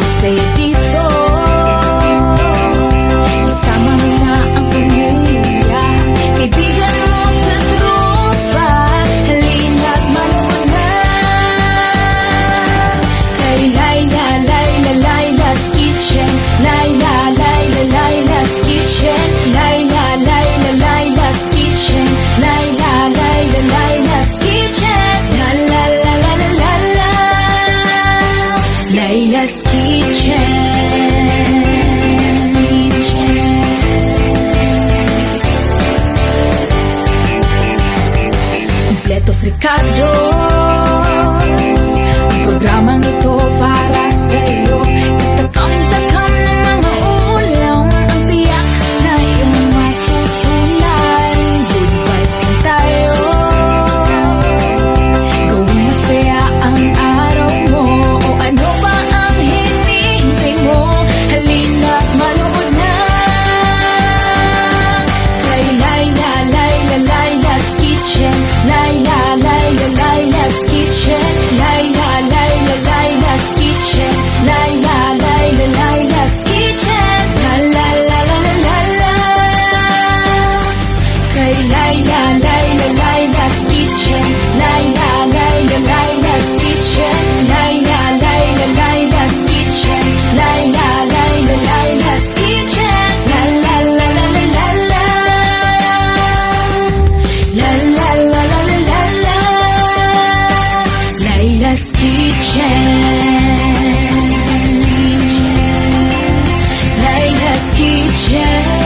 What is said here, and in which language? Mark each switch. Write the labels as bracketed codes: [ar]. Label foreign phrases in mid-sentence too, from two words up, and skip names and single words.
[tl] masaya dito. Isama mo na ang pamilya, kaibigan mo, katropa. Halina't manood na kay Laila, Laila, Laila's Kitchen. Laila, Laila, Laila's Kitchen. Laila, Laila, Laila's Kitchen. Laila, Laila, Laila's Kitchen. La la la la la la la. Laila's Kitchen. Kompletos Ricardos, ang programang ito para sa'yo. Katakam-takam ng mga ulam, ang tiyak na iyong matutunan. [en] Good vibes [tl] lang tayo, gawing masaya ang araw mo. O ano ba ang hinihintay mo? Halina't manood na kay Laila, Laila, Laila's Kitchen. Laila, Laila, Laila's Kitchen. Laila, Laila, Laila's Kitchen. Laila, Laila, Laila's Kitchen. La la la la la la la. Kay Laila, Laila, Laila's Kitchen. Laila, Laila, Laila's Kitchen. Laila, Laila, Laila's Kitchen. Laila, Laila, Laila's Kitchen. La la la la la la la. La la la la la la la. Laila's Kitchen. Laila's Kitchen.